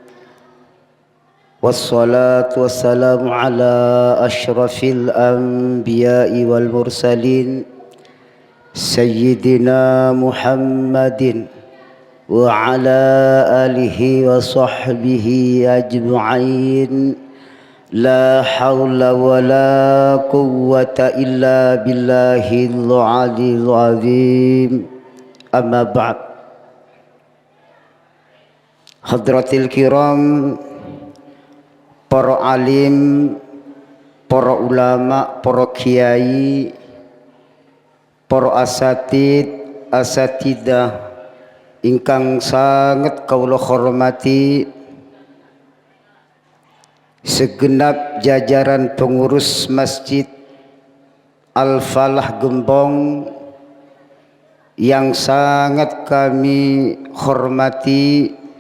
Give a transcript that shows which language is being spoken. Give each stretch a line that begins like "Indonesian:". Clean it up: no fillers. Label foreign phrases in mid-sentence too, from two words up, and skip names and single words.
Arabic: والصلاة والسلام على أشرف الأنبياء والمرسلين سيدنا محمد وعلى آله وصحبه أجمعين. لا حول ولا قوة إلا بالله العلي العظيم. أما بعد. حضرات الكرام,
Javanese: para alim, para ulama, para kiai, para asatidah ingkang sangat kaula hormati,
Indonesian: segenap jajaran pengurus Masjid Al-Falah Gembong yang sangat kami hormati,